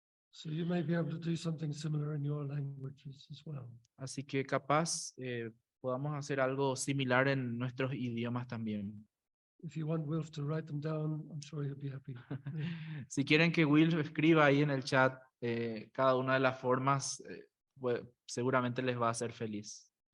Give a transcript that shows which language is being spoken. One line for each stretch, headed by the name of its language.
English: So you may be able to do something similar in your languages as well.
Spanish: Así que capaz podamos hacer algo similar en nuestros idiomas también.
English: If you want Wilf to write them down, I'm sure he'll be happy.
Spanish: Si quieren que Will escriba ahí en el chat cada una de las formas, seguramente les va a hacer feliz.